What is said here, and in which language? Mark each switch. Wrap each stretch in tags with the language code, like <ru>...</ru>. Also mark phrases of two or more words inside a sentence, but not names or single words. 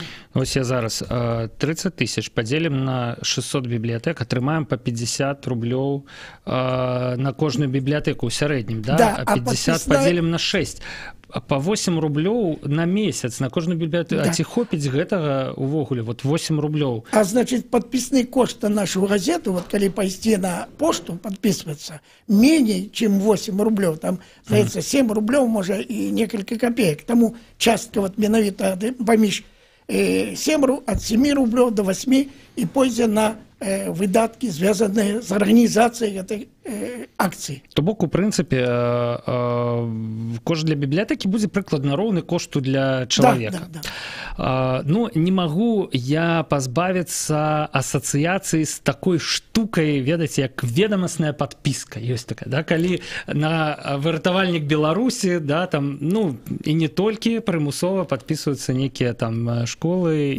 <be>Ось я зараз 30 000 падзелім на 600 бібліятэк, атрымаем па 50 рублёў на кожную бібліятэку ў сярэднім, да? Да, а 50 падзелім на 6. Па 8 рублёў на месяц на кожную бібліятэку. Да. А ці хопіць гэтага увогуле? Вот 8 рублёў.</be> <ru>А значит, подписный кошт на нашу газету, вот коли пойти на пошту подписываться, менее, чем 8 рублёв. Там, знаете, 7 рублёв, может, и несколько копеек.</ru> <be>Тому частка вот менавіта поміж от 7 рублёв до 8 и пойдзе на выдатки, звязанные</be> <ru>с организацией этой акции.</ru> <be>То бок, у прынцыпе, кошт для бібліятэкі будзе прыкладна роўны кошту для чалавека. Да. Ну, не магу я пазбавіцца асацыяцыі з такой штукай, ведаеце, як ведамасная падпіска. Ёсць такая, да? Калі на выратавальнік Беларусі, да, там, ну, і не толькі прымусова падпісваюцца нейкія там школы,</be>